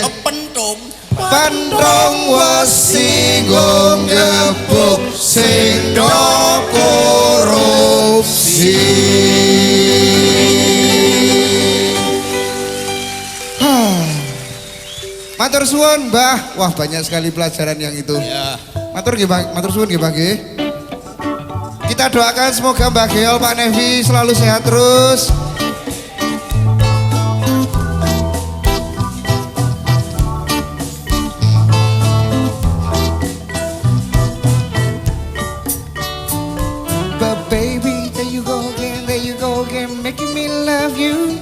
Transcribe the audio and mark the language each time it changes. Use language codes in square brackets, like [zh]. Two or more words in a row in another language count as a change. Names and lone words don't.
[jv] Pentung wesi nggo ngebuk sing do korupsi. Matur suwun, Mbah. [id] Wah, banyak sekali pelajaran yang itu. Ya. [jv] Matur nggih, Bang. Matur suwun nggih, Bang nggih. [id] Kita doakan semoga Mbak Geol, Pak Nevi selalu sehat terus. [en] But baby, there you go again, making me love you.